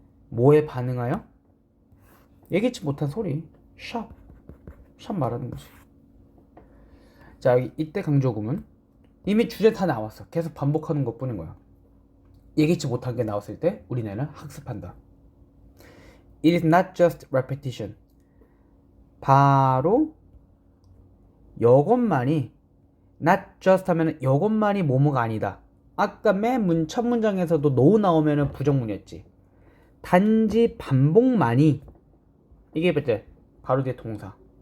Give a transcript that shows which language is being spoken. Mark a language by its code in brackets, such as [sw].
[ko] 뭐에 반응하여? 예기치 못한 소리. 샵 말하는 거지. 자, 이때 강조구문. 이미 주제 다 나왔어. 계속 반복하는 것 뿐인 거야. 예기치 못한 게 나왔을 때 우리는 학습한다. [en] It is not just repetition. [ko] 바로 이것만이, [en] not just [ko] 하면 이것만이 뭐뭐가 아니다. 아까 맨 첫 문장에서도 no 나오면 부정문이었지. 단지 반복만이, 이게 이제 바로 뒤에 동사.